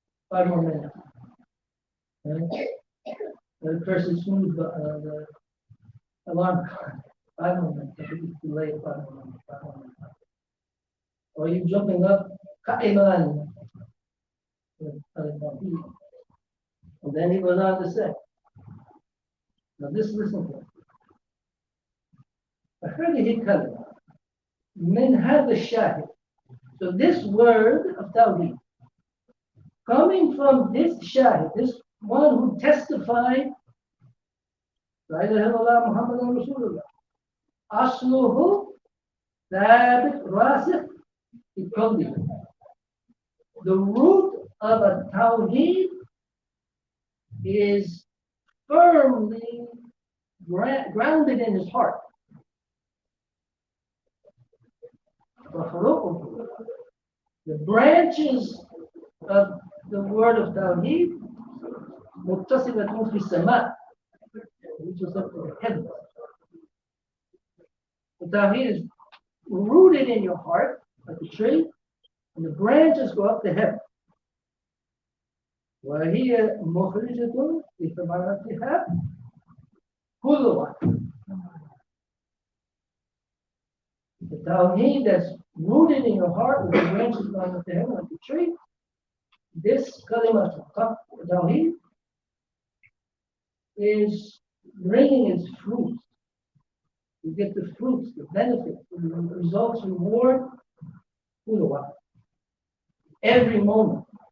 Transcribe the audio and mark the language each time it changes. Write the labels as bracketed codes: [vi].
[en] 5 more minutes. Okay. The person snooze the alarm clock. 5 more minutes. I think it's too late. 5 more minutes. 5 more minutes. Or are you jumping up? Ka'iman. And then he goes on to say, now this, listen to it. [ar] هذه الكلمة من هذا الشاهد. [en] So this word of Tawheed, coming from this shahid, this one who testified, La ilaha illallah Muhammadan Rasulullah, [ar] Asluhu Thabit Rasikh fi qalbi. [en] The root of a Tawheed is firmly grounded in his heart. The branches of the word of Tawheed, [ar] muttasilatun fi sama, [en] reaches up to the heavens. The Tawheed is rooted in your heart, like a tree, and the branches go up to heaven. [ar] وهي مخرجة لثمرتها كل واحد. [en] The Tawheed that's rooted in your heart with the branches going up to heaven like the tree. This kalima Tawheed is bringing its fruits. You get the fruits, the benefits, the results, reward, every moment.